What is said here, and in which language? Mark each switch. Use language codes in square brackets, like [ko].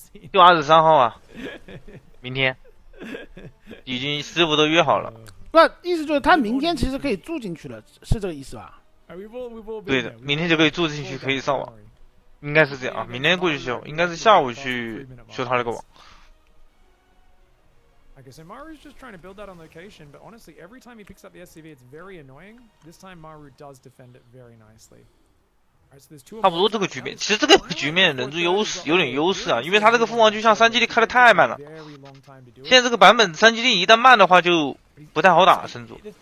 [zh] 就23号啊，明天，已经师傅都约好了。那意思就是他明天其实可以住进去了，是这个意思吧？对的，明天就可以住进去，可以上网，应该是这样啊。明天过去修，应该是下午去修他那个网。 [en] Okay, so Maru's just trying to build that on location, but honestly, every time he picks up the SCV, it's very annoying. This time, Maru does defend it very nicely. [zh] 差不多这个局面，其实这个局面人数有点优势啊，因为他这个凤凰巨像3基地开的太慢了。现在这个版本3基地一旦慢的话，就不太好打神族。